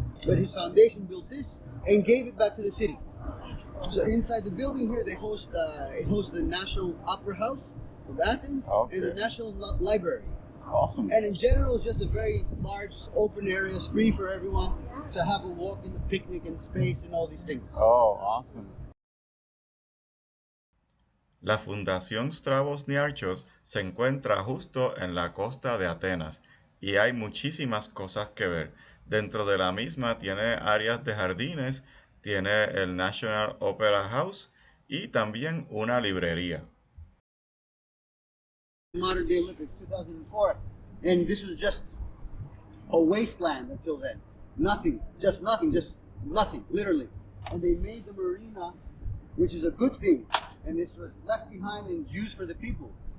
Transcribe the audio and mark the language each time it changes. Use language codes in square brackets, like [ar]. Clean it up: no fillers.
[en] But his foundation built this and gave it back to the city. So inside the building here, they host it hosts the National Opera House of Athens and the National Library. Awesome. And in general, it's just a very large open area, it's free for everyone to have a walk and a picnic and space and all these things. Oh, awesome. [es] La Fundación Stavros Niarchos se encuentra justo en la costa de Atenas y hay muchísimas cosas que ver. Dentro de la misma tiene áreas de jardines, tiene el National Opera House y también una librería. [en] Modern Day Olympics 2004, and this was just a wasteland until then. Nothing, just nothing, literally. And they made the marina, which is a good thing, and this was left behind and used for the people.